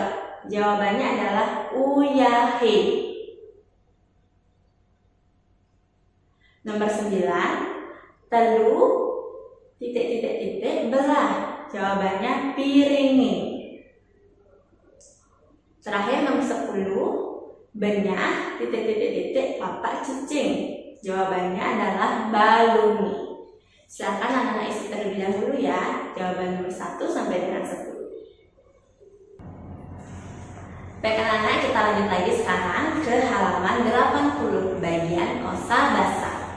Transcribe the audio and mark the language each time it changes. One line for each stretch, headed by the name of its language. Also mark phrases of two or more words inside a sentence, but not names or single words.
Indonesian: Jawabannya
Balinese: adalah uyahe.
Indonesian: Nomor 9,
Balinese: telu belah.
Indonesian: Jawabannya piringi. Terakhir nomor 10,
Balinese: benyah papak cicing.
Indonesian: Jawabannya
Balinese: adalah balungi.
Indonesian: Silakan anak-anak isi terlebih dahulu ya, jawaban nomor 1 sampai dengan 10. Baik anak-anak, kita lanjut lagi sekarang ke halaman 80 bagian kosabasa.